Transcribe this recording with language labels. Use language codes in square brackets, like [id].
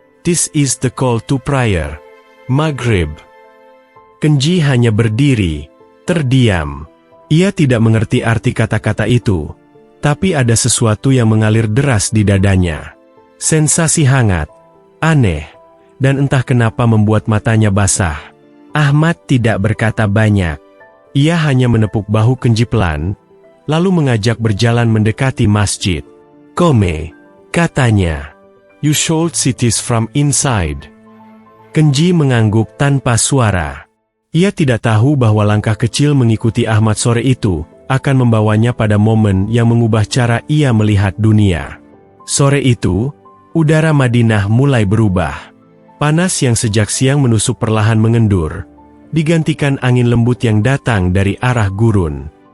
[en] This is the call to prayer. [id] Maghrib. Kenji hanya berdiri, terdiam. Ia tidak mengerti arti kata-kata itu, tapi ada sesuatu yang mengalir deras di dadanya. Sensasi hangat, aneh, dan entah kenapa membuat matanya basah. Ahmad tidak berkata banyak. Ia hanya menepuk bahu Kenji pelan, lalu mengajak berjalan mendekati masjid. [en] Come, [id] katanya. [en] You should see this from inside. [id] Kenji mengangguk tanpa suara. Ia tidak tahu bahwa langkah kecil mengikuti Ahmad sore itu akan membawanya pada momen yang mengubah cara ia melihat dunia. Sore itu, udara Madinah mulai berubah. Panas yang sejak siang menusuk perlahan mengendur, digantikan angin lembut yang datang dari arah gurun.